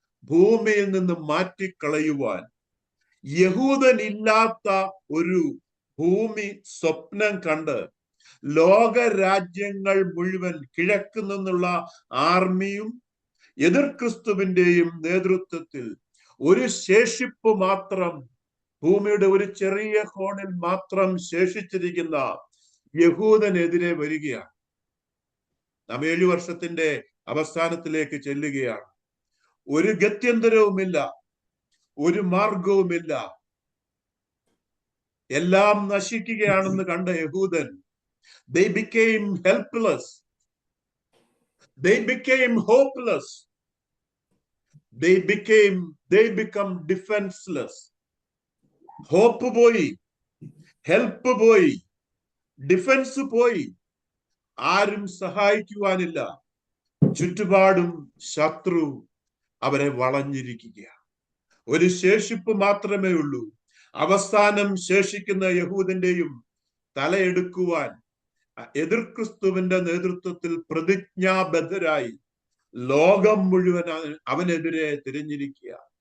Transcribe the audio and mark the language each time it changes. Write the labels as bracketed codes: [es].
[ml] ഭൂമിയിൽ നിന്നും മാറ്റിക്കളയുവാൻ യഹൂദനില്ലാത്ത ഒരു ഭൂമി സ്വപ്നം കണ്ട് ലോകരാജ്യങ്ങൾ മുഴുവൻ കിഴക്ക് നിന്നുള്ള ആർമിയും എതിർ ക്രിസ്തുവിന്റെയും നേതൃത്വത്തിൽ ഒരു ശേഷിപ്പ് മാത്രം, ഭൂമിയുടെ ഒരു ചെറിയ കോണിൽ മാത്രം ശേഷിച്ചിരിക്കുന്ന യഹൂദനെതിരെ വരികയാണ്. നാം 7 വർഷത്തിന്റെ അവസാനത്തിലേക്ക് ചെല്ലുകയാണ്. ഒരു ഗത്യന്തരവുമില്ല, ഒരു മാർഗവുമില്ല, എല്ലാം നശിക്കുകയാണെന്ന് കണ്ട യഹൂദൻ, [en] they became helpless, they became hopeless, they become defenseless. [ml] Hope പോയി, ഹെൽപ്പ് പോയി, ഡിഫൻസ് പോയി, ആരും സഹായിക്കുവാനില്ല. ചുറ്റുപാടും ശത്രു അവരെ വളഞ്ഞിരിക്കുകയാണ്. ഒരു ശേഷിപ്പ് മാത്രമേ ഉള്ളൂ. അവസാനം ശേഷിക്കുന്ന യഹൂദന്റെയും തലയെടുക്കുവാൻ എതിർ ക്രിസ്തുവിന്റെ നേതൃത്വത്തിൽ പ്രതിജ്ഞാബദ്ധരായി ലോകം മുഴുവൻ അവനെതിരെ തിരിഞ്ഞിരിക്കുക.